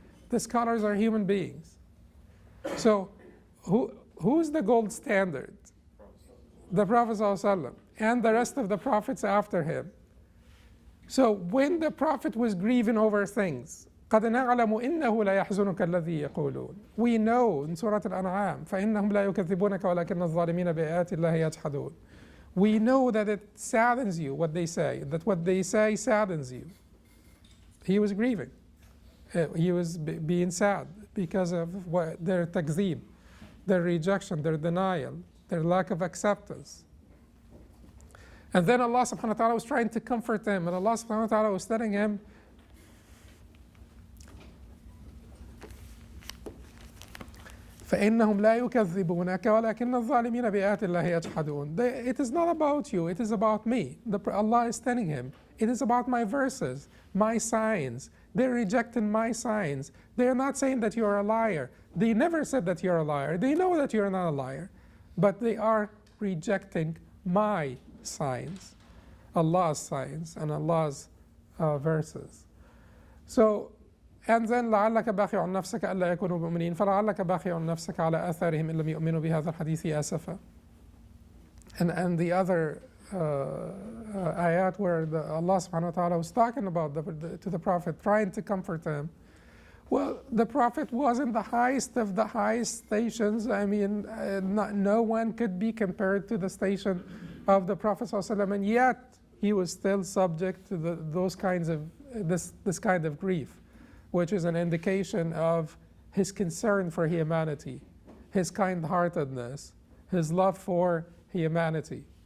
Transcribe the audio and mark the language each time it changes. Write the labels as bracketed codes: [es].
[en] The scholars are human beings. So who's the gold standard? The Prophet ﷺ and the rest of the prophets after him. So when the Prophet was grieving over things, [ar] قد نعلم إنه لا يحزنك الذي يقولون. [en] We know in Surah Al-An'am [ar] فإنهم لا يكذبونك ولكن الظالمين بآيات الله يجحدون. [en] We know that it saddens you what they say, that what they say saddens you. He was grieving. He was being sad because of their takzeeb, their rejection, their denial, their lack of acceptance. And then Allah subhanahu wa ta'ala was trying to comfort him, and Allah subhanahu wa ta'ala was telling him, [ar] فإنهم لا يكذبونك ولكن الظالمين بآيات الله يجحدون. [en] It is not about you, it is about me. Allah is telling him, it is about my verses, my signs. They're rejecting my signs. They're not saying that you're a liar. They never said that you're a liar. They know that you're not a liar. But they are rejecting my signs, Allah's signs and Allah's verses. So, and then [ar] لعلك باخع نفسك ألا يكونوا مؤمنين فلعلك باخع نفسك على آثارهم إن لم يؤمنوا بهذا الحديث آسفا. [en] And the other ayat where Allah subhanahu wa ta'ala was talking about to the Prophet, trying to comfort him. Well, the Prophet was in the highest of the highest stations. I mean, no one could be compared to the station of the Prophet ﷺ, and yet he was still subject to those kinds of this kind of grief, which is an indication of his concern for humanity, his kind-heartedness, his love for humanity.